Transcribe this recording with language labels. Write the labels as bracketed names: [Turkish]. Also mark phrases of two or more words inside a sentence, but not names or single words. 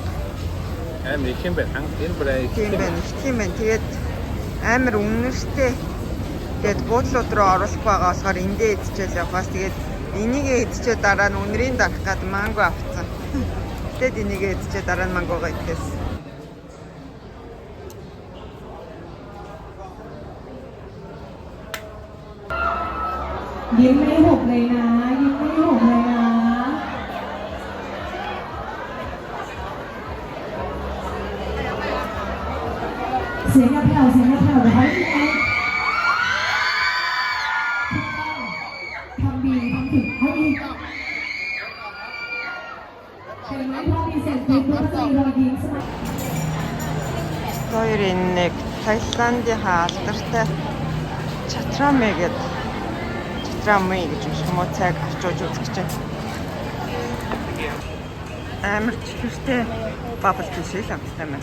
[Mongolian] Амар их юм байна. Энэ бүрээ Тийм байна. Тийм байна. Тэгээд амар үнэртэй. Тэгээд буудлууд руу оруулах байгаа болохоор эндээ идчихэл явахаас тэгээд энийгээ идчихээ дараа нь үнэрийн дарах гад манго авцсан. Тэгээд энийгээ идчихээ дараа нь мангого идчихсэн. [Thai] ยิ้มไม่หุบเลยนะยิ้มไม่หุบเลยนะ เสียงกระแผ่วเสียงกระแผ่วเดี๋ยวให้พี่ไอ้ทำดีทำถึงให้ดีเห็นไหมพอมีเสียงกรี๊ดก็จะมีรอยยิ้มใช่ไหม [Mongolian] Хоёр энэ нэг Таиландын алдартай Чатрами гэдэг Чатрами гэж юм уу цайг авчууж үзэж байна. Амар чихэртэй бабл тийш л амттай байна.